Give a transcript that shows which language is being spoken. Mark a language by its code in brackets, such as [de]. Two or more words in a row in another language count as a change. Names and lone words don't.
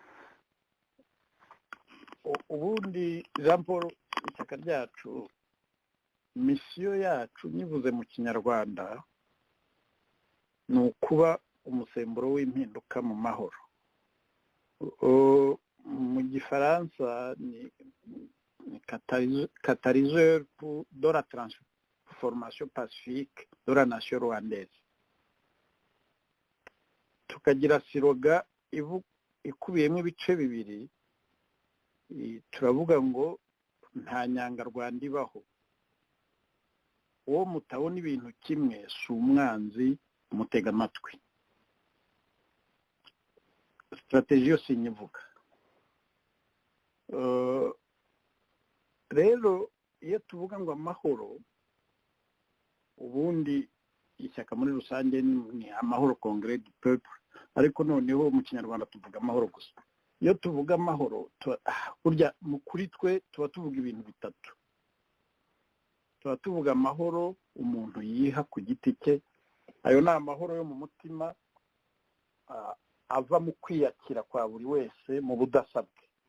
[rw] ubundi Jean Paul ishyaka ryacu misiyo yacu nyivuze mu kinyarwanda ni ukuba umusemburo w'impinduka mu mahoro mu gifaransa ni [fr] catalyseur de la transformation pacifique de la nation rwandaise [rw] tukagira siroga ikubiyemo ibice bibiri turavuga ngo nta nyangarwanda ibaho uwo mutabona ibintu kimwe si umwanzi mutega amatwi strategy yose nyivuga rero iyo tuvuga ngo amahoro ubundi ishyaka muri rusange ni amahoro [fr] congrès du peuple [rw] ariko noneho mu kinyarwanda tuvuga amahoro gusa iyo tuvuga amahoro burya kuri twe tuba tuvuga ibintu bitatu tuba tuvuga amahoro umuntu yiha ku giti cye ayo ni amahoro yo mu mutima ava mu kwiyakira kwa buri wese mu budasa bwe